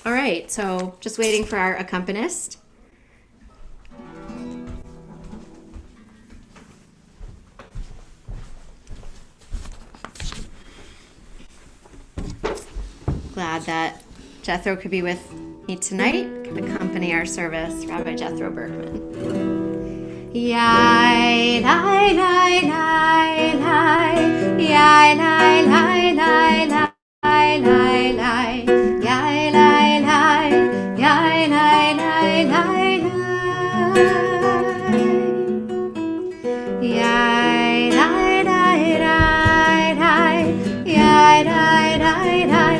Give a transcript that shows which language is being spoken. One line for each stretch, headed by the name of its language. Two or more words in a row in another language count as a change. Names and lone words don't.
English: All right, so just waiting for our accompanist. Glad that Jethro could be with me tonight, could accompany our service, Rabbi Jethro Berkman. Yai, lai, lai, lai, lai, yai, lai, lai, lai, lai, lai, lai, yai, lai, lai, yai, lai, lai, lai, lai, yai, lai, lai, lai, lai, yai, lai, lai, lai.